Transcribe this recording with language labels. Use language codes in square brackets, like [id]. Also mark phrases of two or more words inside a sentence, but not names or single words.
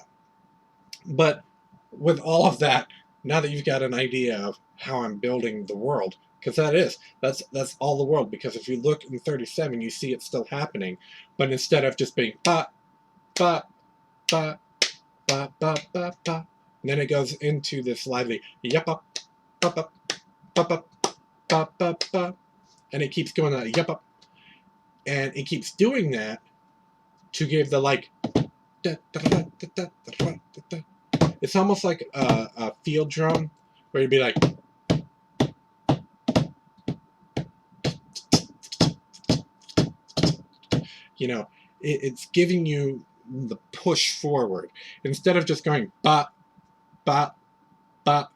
[en] But with all of that, now that you've got an idea of how I'm building the world, because that's all the world. Because if you look in 37, you see it still happening, but instead of just being ba ba ba ba ba ba ba, then it goes into this lively yappa ba ba ba ba ba ba ba, and it keeps going that yappa, and it keeps doing that to give the like. It's almost like a field drum where you'd be like, it's giving you the push forward instead of just going ba ba ba.